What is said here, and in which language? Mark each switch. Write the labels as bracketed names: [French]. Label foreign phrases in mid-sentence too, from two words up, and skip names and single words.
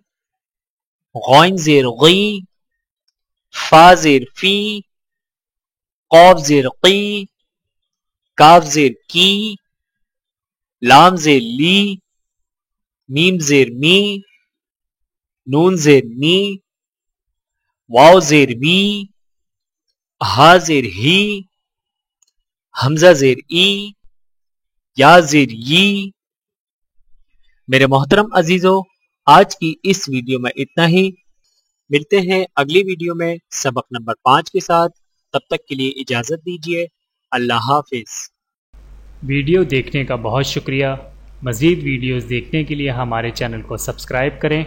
[Urdu] غین زیر غی، فا زیر فی، قاف زیر قی، کاف زیر کی، لام زیر لی، میم زیر می، نون زیر می، واو زیر وی، ہا زیر ہی، حمزہ زیر ای، یا زیر ی۔ میرے محترم عزیزو، آج کی اس ویڈیو میں اتنا ہی۔ ملتے ہیں اگلی ویڈیو میں سبق نمبر 5 کے ساتھ۔ تب تک کے لیے اجازت دیجیے۔ اللہ حافظ۔ ویڈیو دیکھنے کا بہت شکریہ۔ مزید ویڈیوز دیکھنے کے لیے ہمارے چینل کو سبسکرائب کریں۔